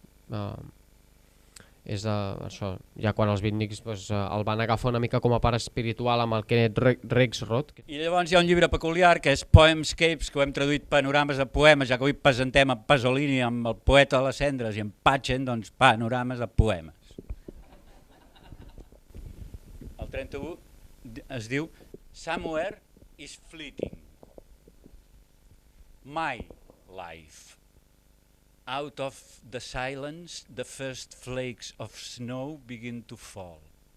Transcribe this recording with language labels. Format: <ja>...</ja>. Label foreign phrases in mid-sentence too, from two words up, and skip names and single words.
<ca>És això, ja quan els beatniks el van agafar una mica com a pare espiritual amb el Kenneth Rexroth. I llavors hi ha un llibre peculiar que és Poemscapes, que ho hem traduït panorames de poemes, ja que avui presentem a Pasolini amb el poeta de les cendres i amb Patchen, doncs panorames de poemes. El 31 es diu Somewhere is fleeting.</ca> <en>My life. Out of the silence, the first flakes of snow begin to fall.</en>